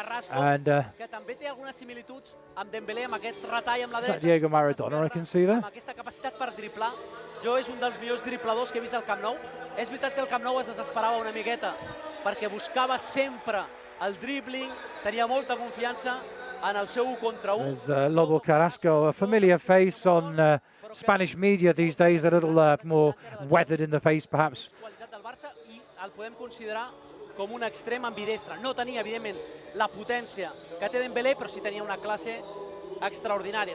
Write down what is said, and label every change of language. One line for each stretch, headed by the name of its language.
English: And is that Diego Maradona I can see there?
Catalan: Aquesta capacitat per driblar, jo és un dels millors dribladors que he vist al Camp Nou. És veritat que el Camp Nou es desesperava una miqueta perquè buscava sempre el dribbling, tenia molta confiança en el seu 1 contra 1.
English: There's Lobo Carrasco, a familiar face on Spanish media these days, a little more weathered in the face perhaps.
Catalan: I el podem considerar com un extrem ambidestre. No tenia, evidentment, la potència que té Dembélé, però sí tenia una classe extraordinària.